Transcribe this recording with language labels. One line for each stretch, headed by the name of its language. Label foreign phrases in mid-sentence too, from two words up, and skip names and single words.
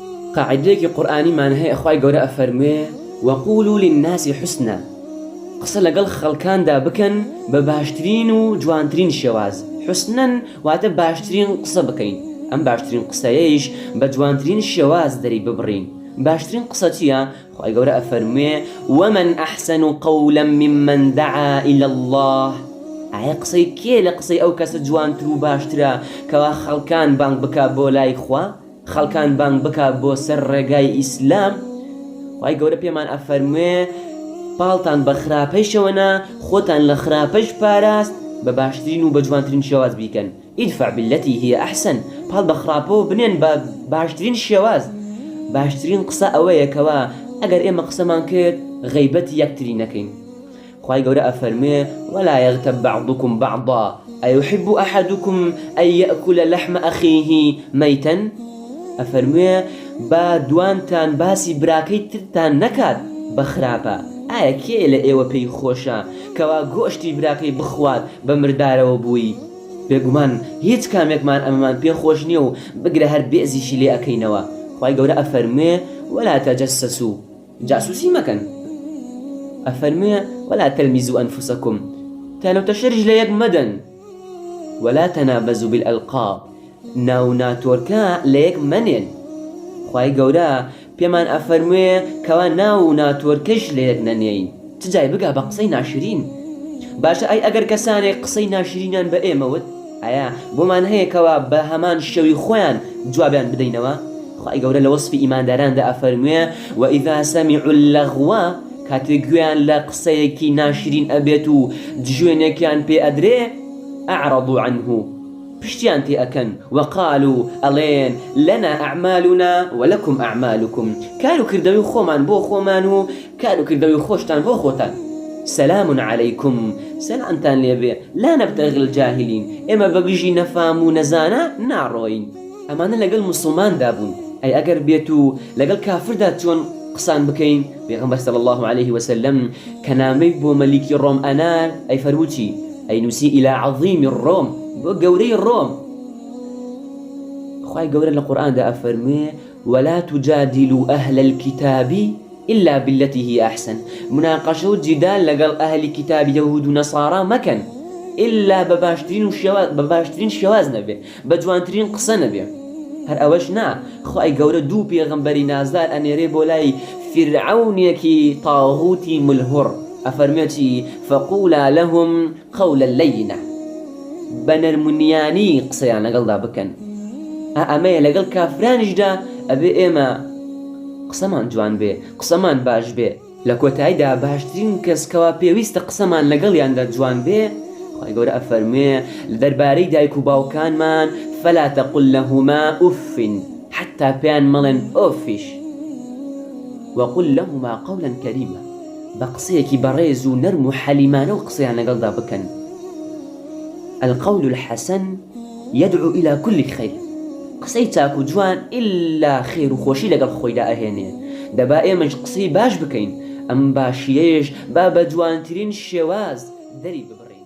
Central Kurdish: قاعدەیەکی قورئانیمان هەیە خوای گەورە ئەفەرمێ
Arabic: وەقولوا للناس حسنا
Central Kurdish: قسە لەگەڵ خەڵکاندا بکەن بە باشترین و جوانترین شێواز. حسنەن واتە باشترین قسە بکەین، ئەم باشترین قسەیەیش بە جوانترین شێواز دەری ببڕین. باشترین قسە چییە؟ خوای گەورە ئەفەرمێ
Arabic: ومن أحسن قولا ممن دعا إلى الله.
Central Kurdish: ئایا قسەی کێ لە قسەی ئەو کەسە جوانتر و باشترە کەوا خەڵکان بانگ بکا بۆ لای خوا، خەڵکان بانگ بکا بۆ سەر ڕێگای ئیسلام. خوای گەورە پێمان ئەفەرمێ پاڵتان بە خراپەیشەوەنا خۆتان لە خراپەش پاراست بە باشترین و بە جوانترین شێواز بیکەن.
Arabic: ئیدفع بالتي هي أحسن.
Central Kurdish: پاڵ بە خراپەوە بنێن بە باشترین شێواز. باشترین قسە ئەوەیە کەوا ئەگەر ئێمە قسەمان کرد غەیبەتی یەکتری نەکەین. خوای گەورە ئەفەرمێ
Arabic: ولا يغتب بعضكم بعضا أيحب أحدكم أن يأكل لحم أخيه ميتا.
Central Kurdish: ئەفەرمێ با دوانتان باسی براکەی ترتان نەکات بە خراپە. ئایا کێ لە ئێوە پێی خۆشە کەوا گۆشتی براکەی بخوات بە مردارەوە بووی؟ بێگومان هیچ کامێکمان ئەمەمان پێ خۆش نییە و بگرە هەر بێزیشی لێ ئەکەینەوە. خوای گەورە ئەفەرمێ
Arabic: ولا تجسسوا
Central Kurdish: جاسوسی مەکەن. ئەفەرمێ
Arabic: ولا تلمزوا أنفسكم
Central Kurdish: تانەوتە شەرج لە یەک مەدەن.
Arabic: ولا تنابزوا بالألقاب
Central Kurdish: ناو ناتۆرکە لە یەک مەنێن. خوای گەورە پێمان ئەفەرمێ کەوا ناو ناتۆرکەش لە یەک نەنێین. چ جای بگا بە قسەی ناشرین. باشە ئەی ئەگەر کەسانێک قسەی ناشرینیان بە ئێمەوت ئایا بۆمان هەیە کەوا بە هەمان شەوی خۆیان جوابیان بدەینەوە؟ خوای گەورە لە وەسفی ئیمانداراندا ئەفەرمێ
Arabic: وإذا سمعوا اللغو
Central Kurdish: کاتێک گوێیان لە قسەیەکی ناشرین ئەبێت و جوێنێکیان پێ ئەدرێ
Arabic: أعرضوا عنه
Central Kurdish: پشتیان تێ ئەکەن وقالوا ئەڵێن
Arabic: لنا أعمالنا ولكم أعمالكم.
Central Kurdish: کار و کردەوەی خۆمان بۆ خۆمان و کار و کردەوەی خۆشتان بۆ خۆتان.
Arabic: سلام عليكم
Central Kurdish: سلامتان لێبێ
Arabic: لا نبتغي الجاهلين
Central Kurdish: ئێمە بەگژی نەفام و نەزانە ناڕۆین. ئەمانە لەگەڵ موسڵماندا بوون. ئەی ئەگەر بێت و لەگەڵ کافردا چۆن قسان بکەین؟ پێغەمبەر
Arabic: صلی الله عليه وسلم
Central Kurdish: کە نامەی بۆ مەلیکی ڕۆم ئەنار ئەی فەرمووچی ئەی نووسی
Arabic: إلى عظیم الڕۆم
Central Kurdish: بۆ گەورەی ڕۆم. خوای گەورە لە قورئاندا ئەفەرمێ
Arabic: ولا تجادلوا أهل الكتاب إلا بالتي هي أحسن.
Central Kurdish: مناقشة و جدال لەگەڵ ئەهلی کتابی یەهود و نەسارا مەکەن إلا بەباشترین شێواز نەبێ بە جوانترین قسە نەبێ. هەر ئەوەش نا خوای گەورە دوو پێغەمبەری نازدار ئەنێرێ بۆ لای فرعونێکی تاغوتی ملهوڕ ئەفەرمێتی
Arabic: فقولا لهم قولا لينا
Central Kurdish: بە نەرمونیانی قسەیان لەگەڵدا بکەن. ئەمەیە لەگەڵ کافرانیشدا ئەبێ ئێمە قسەمان جوان بێ قسەمان باش بێ. لە کۆتاییدا باشترین کەسکەوە پێویستە قسەمان لەگەڵیاندا جوان بێ. خوای گەورە ئەفەرمێ لە دەربارەی دایک و باوکانمان
Arabic: فلا تقل لهما أف حتى
Central Kurdish: پێیان مەڵێن ئۆفیش
Arabic: وقل لهما قولا كريما
Central Kurdish: بە قسەیەکی بەڕێز و نەرم و حەلیمانە و قسەیان لەگەڵدا بکەن.
Arabic: القول الحسن يدعو إلى كل خير.
Central Kurdish: قسەی چاک و جوان إلا خێر و خۆشی لەگەڵ خۆیدا ئەهێنێ. دەبا ئێمەش قسەی باش بکەین ئەم باشیەیەش با بە جوانترین شێواز دەری ببە.